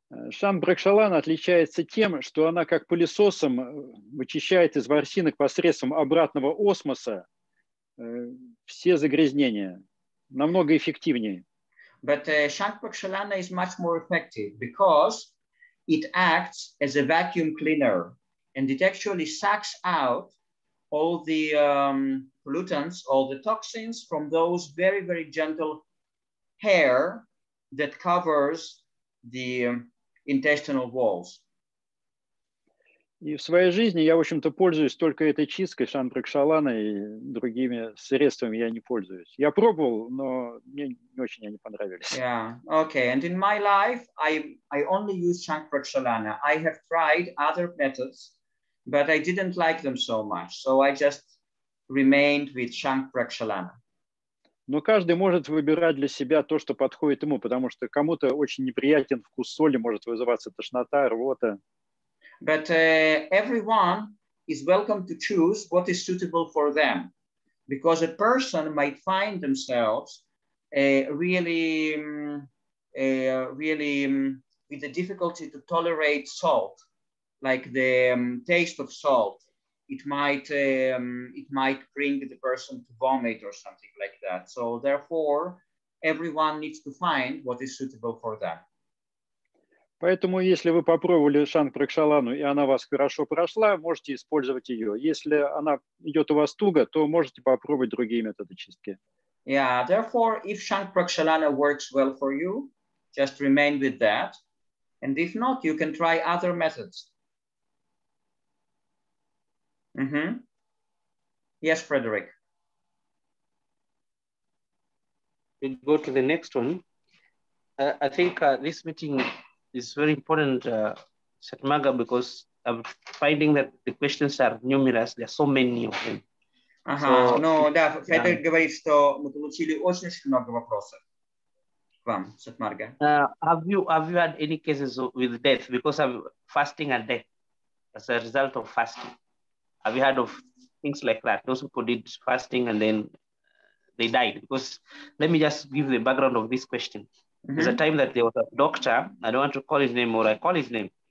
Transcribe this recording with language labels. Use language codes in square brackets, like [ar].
[ru] Шамбракшалана отличается тем, что она как пылесосом вычищает из ворсинок посредством обратного осмоса все загрязнения. Намного эффективнее. [en] But Shankpakshalana is much more effective because it acts as a vacuum cleaner, and it actually sucks out all the pollutants, all the toxins from those very, very gentle hair that covers the intestinal walls. [ru] И в своей жизни я, в общем-то, пользуюсь только этой чисткой, шан-пракшаланой, и другими средствами я не пользуюсь. Я пробовал, но мне не очень они понравились. [en] Yeah, okay. And in my life, I only use Shankrakshalana. I have tried other methods, but I didn't like them so much. So I just remained with Shankrakshalana. [ru] Но каждый может выбирать для себя то, что подходит ему, потому что кому-то очень неприятен вкус соли, может вызываться тошнота, рвота. [en] But everyone is welcome to choose what is suitable for them, because a person might find themselves really with the difficulty to tolerate salt, like the taste of salt. It might bring the person to vomit or something like that. So therefore, everyone needs to find what is suitable for them. [ru] Поэтому, если вы попробовали шанг-пракшалану, и она вас хорошо прошла, можете использовать ее. Если она идет у вас туго, то можете попробовать другие методы чистки. [en] Yeah, therefore, if Shankrakshalana works well for you, just remain with that. And if not, you can try other methods. Mm-hmm. Yes, Frederick. We'll go to the next one. I think this meeting is very important, Satmarga, because I'm finding that the questions are numerous. There are so many of them. [ru] Ага, ну да, Фредерик говорит, что мы получили очень много вопросов к вам, Сатмарга. [en] Have you had any cases with death because of fasting and death as a result of fasting? Have you heard of things like that? Those people did fasting and then they died. Because let me just give the background of this question. Mm-hmm. There's a time that there was a doctor, I don't want to call his name, or I call his name.